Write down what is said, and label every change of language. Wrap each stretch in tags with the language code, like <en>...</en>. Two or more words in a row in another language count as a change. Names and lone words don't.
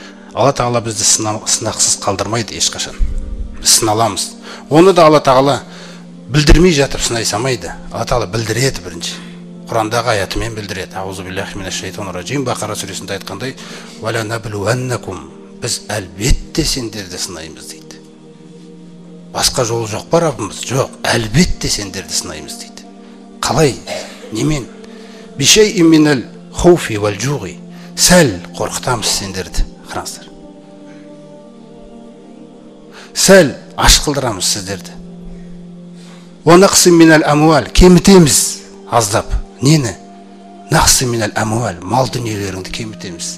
<kk>Алла тағала бізді сынақсыз қалдырмайды ешқашан. Біз сыналамыз. Оны да Алла тағала білдірмей жатып сынай салмайды. Алла тағала білдіреді бірінші. Құрандағы аятымен білдіреді.</kk> <ar>أعوذ بالله من الشيطان الرجيم.</ar> <kk>Бақара сүресінде айтқандай,</kk> <ar>«ولنبلونكم».</ar> <kk>Біз әлбетте сендерді сынаймыз дейді. Басқа жолы жоқ па Раббымыз? Жоқ, әлбетте сендерді сынаймыз дейді. Қалай? Немен?</kk> <ar>بشيء من الخوف والجوع.</ar> <kk>Сәл қорқытамыз сендерді. Қараңыздар. Сәл аш қылдырамыз сіздерді.</kk> <ar>ونقص من الأموال.</ar> <kk>Кемітеміз аздап. Нені?</kk> <ar>نقص من الأموال.</ar> <kk>Мал дүниелеріңді кемітеміз.</kk>